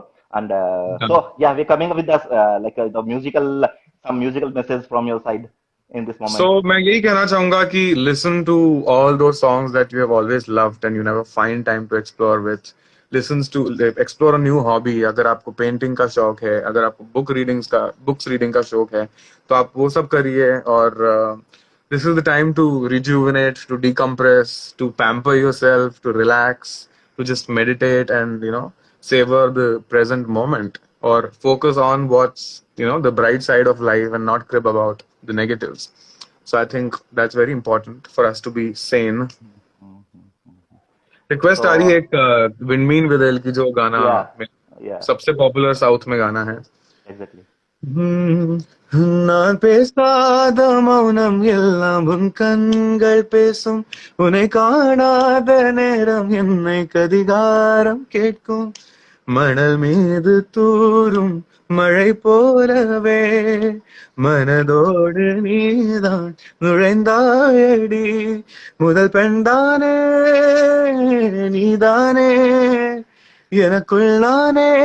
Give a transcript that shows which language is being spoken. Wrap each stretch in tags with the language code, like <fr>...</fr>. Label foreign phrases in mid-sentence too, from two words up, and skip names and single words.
<en>And so yeah, we're coming up with this some musical message from your side in this moment. So</en> <hi>मैं यही कहना चाहूंगा कि</hi> <en>listen to all those songs that you have always loved and you never find time to explore with. Explore a new hobby.</en> <hi>अगर आपको पेंटिंग का शौक है, अगर आपको</hi> <en>books reading</en> <hi>का शौक है, तो आप वो सब करिए.</hi> <en>और this is the time to rejuvenate, to decompress, to pamper yourself, to relax, to just meditate and savor the present moment, or focus on what's the bright side of life and not crib about the negatives. So I think that's very important for us to be sane.</en> <hi>रिक्वेस्ट आ रही है एक विंडमीन विदेल की, जो गाना सबसे पॉपुलर साउथ में गाना है.</hi> <en>Exactly.</en> <ta>நான் பேசாத மௌனம் எல்லாம் உன் கண்கள் பேசும், உன்னை காணாத நேரம் என்னை கதிகாரம் கேட்கும், மணல் மீது தூரும் மழை போலவே மனதோடு நீதான் நுழைந்தாயடி, முதல் பெண்தானே நீதானே எனக்குள்</ta>